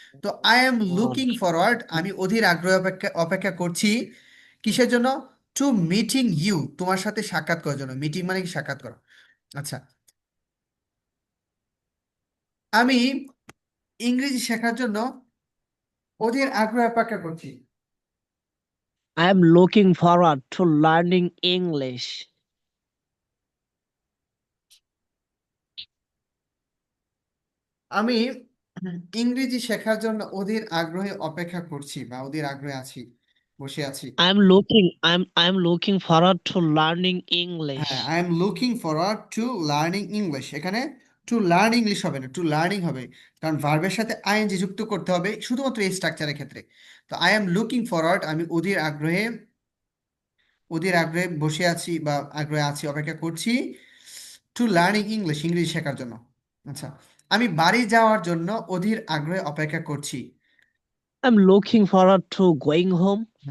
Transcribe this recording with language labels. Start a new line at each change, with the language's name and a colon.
Bangla: তো
English: I am looking forward,
Bangla: আমি অধীর আগ্রহে অপেক্ষা অপেক্ষা করছি কিসের জন্য,
English: to meeting you,
Bangla: তোমার সাথে সাক্ষাৎ করার জন্য। মিটিং মানে কি, সাক্ষাৎ করা। আচ্ছা, আমি ইংরেজি শেখার জন্য অধীর আগ্রহে অপেক্ষা করছি।
English: I'm looking forward to learning English.
Bangla: আমি ইংরেজি শেখার জন্য অধীর আগ্রহে অপেক্ষা করছি বা অধীর আগ্রহে আছি, বসে আছি।
English: I'm looking forward to learning
Bangla: হ্যাঁ,
English: English. I am looking forward to learning English,
Bangla: এখানে
English: to learn English
Bangla: হবে না,
English: to learning
Bangla: হবে, কারণ ভার্বের সাথে আইএনজি যুক্ত করতে হবে শুধুমাত্র এই স্ট্রাকচারের ক্ষেত্রে। তো
English: I am looking forward,
Bangla: আমি অধীর আগ্রহে বসে আছি বা আগ্রহে আছি, অপেক্ষা করছি
English: to learning English,
Bangla: ইংরেজি শেখার জন্য। আচ্ছা, আমি বাড়ি যাওয়ার জন্য অধীর আগ্রহে অপেক্ষা করছি।
English: I'm looking forward to going home.